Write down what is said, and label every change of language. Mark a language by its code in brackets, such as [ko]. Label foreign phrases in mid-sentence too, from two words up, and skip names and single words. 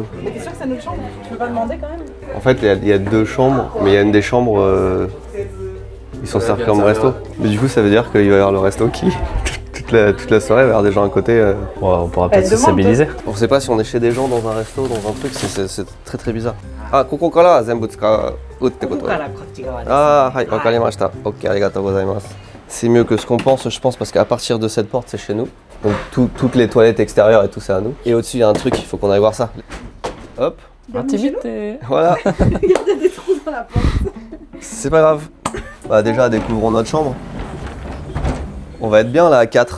[fr] Mais t'es sûr que c'est notre chambre? Tu peux pas demander quand même? En fait il y a deux chambres, mais il y a une des chambres... Ils sont servis comme resto. Mais du coup ça veut dire qu'il va y avoir le resto qui... toute la soirée, il va y avoir des gens à côté. Ouais, on pourra peut-être se stabiliser. On sait pas si on est chez des gens dans un resto, dans un truc, c'est très très bizarre. [ja] あ、ここから全部使うってこと。あ、はい、わかりました. Ok, ありがとうございます. [fr] C'est mieux que ce qu'on pense, je pense, parce qu'à partir de cette porte, c'est chez nous. Donc toutes les toilettes extérieures et tout, c'est à nous. Et au-dessus, il y a un truc, il faut qu'on aille voir ça. Hop. Intimité. Voilà. Il y a des trous dans la porte. C'est pas grave. Bah déjà, découvrons notre chambre. On va être bien là à 4.